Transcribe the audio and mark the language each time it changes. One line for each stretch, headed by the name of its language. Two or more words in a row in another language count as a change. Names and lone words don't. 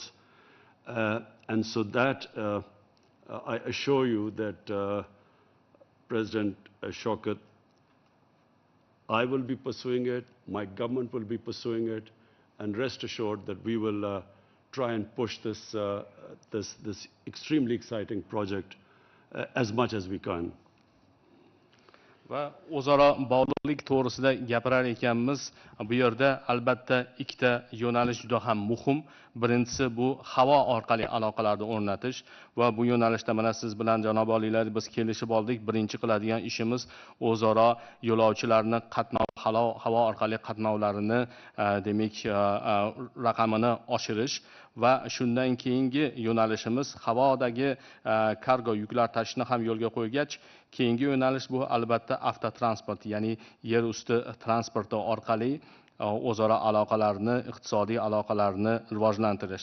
English: And so that I assure you that President Shavkat, I will be pursuing it, my government will be pursuing it, and rest assured that we will try and push this, this extremely exciting project as much as we can.
Uzbek: Va o'zaro bog'liqlik to'g'risida gapirar ekanmiz. Bu yerda albatta ikkita yo'nalish juda ham muhim. Birinchisi bu havo orqali aloqalarni o'rnatish va bu yo'nalishda mana siz bilan janob oliylar biz kelishib oldik. Birinchi qiladigan ishimiz o'zaro yo'lovchilarni havo orqali qatnovlarini demak raqamini oshirish va shundan keyingi yo'nalishimiz havodagi kargo yuklar tashishni ham yo'lga qo'ygach, keyingi yo'nalish bu albatta avtotransport, ya'ni yer usti transporti orqali o'zaro aloqalarni, iqtisodiy aloqalarni rivojlantirish.